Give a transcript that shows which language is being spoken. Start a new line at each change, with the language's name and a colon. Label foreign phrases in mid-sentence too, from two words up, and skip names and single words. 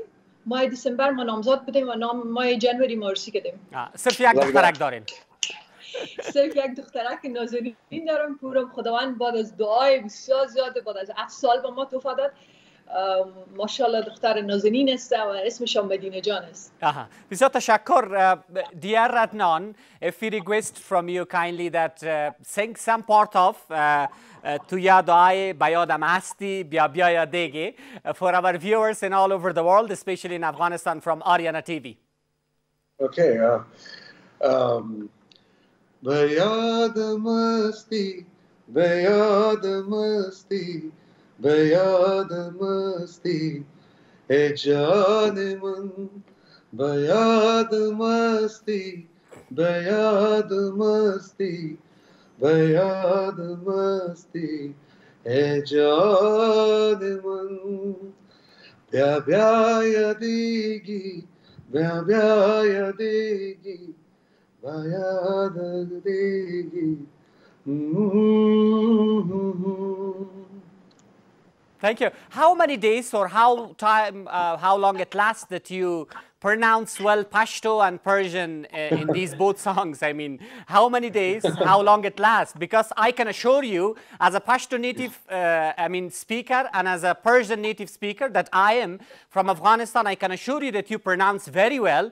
Persian: ماه دسامبر ما نامزاد بودیم و ماه جنوری ما عروسی کردیم. صرف یک دخترک دارین؟ صرف یک دخترک نازنین دارم. پورم خداوند بعد از دعای بسیار زیاد بعد از 7 سال به ما تحفه داد. ماشاءالله دختر نازنین است و اسمش هم مدینه جان است. بسیار تشکر.
English: Dear Adnan, if we request from you kindly that sing some part of
Persian: تو یادای به یادم هستی بیا بیا دیگه
English: for our viewers in all over the world, especially in Afghanistan from Ariana TV.
Persian: Okay. به یادم هستی به یادم هستی به یادم هستی ای جان من به یادم هستی به یادم هستی به یادم هستی ای جان من بیا بیا یا دیگه، بیا بیا یا دیگه، بیا دیگه.
English: Thank you. How many days or how long it lasts that you pronounce well Pashto and Persian in these both songs? I mean, how many days, how long it lasts? Because I can assure you, as a Pashto native, speaker, and as a Persian native speaker that I am from Afghanistan, I can assure you that you pronounce very well.